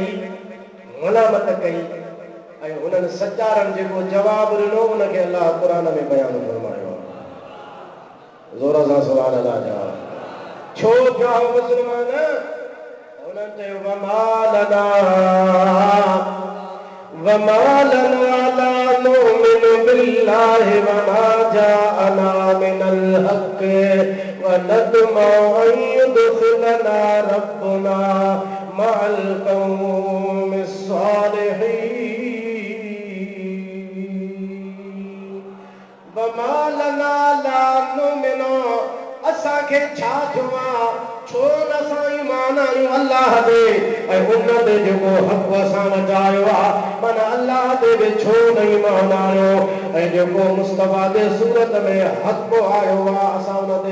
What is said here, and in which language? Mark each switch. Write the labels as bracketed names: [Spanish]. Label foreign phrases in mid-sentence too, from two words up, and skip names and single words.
[Sindhi] कई ऐं हुननि सचारनि जेको जवाबु ॾिनो उनखे अलाह क़ुरान में बयानु फरमायो ज़ोर सां [Arabic] سبحان الله [Sindhi] जा छो थियो मुस्लमान उन्हनि चयो [Arabic] وما لنا لا نؤمن بالله وما جاءنا من الحق ونطمع أن يدخلنا ربنا مع القوم الصالحين وما لنا لا نؤمن [Sindhi] असांखे छा थियो आहे छो न असां ईमान आहियूं अल्लाह ते ऐं हुन ते जेको हक़ असां वॼायो आहे माना अल्लाह ते बि छो न ईमान आहियो ऐं जेको मुस्तफ़ा जे सूरत में हक़ आयो आहे असां हुन ते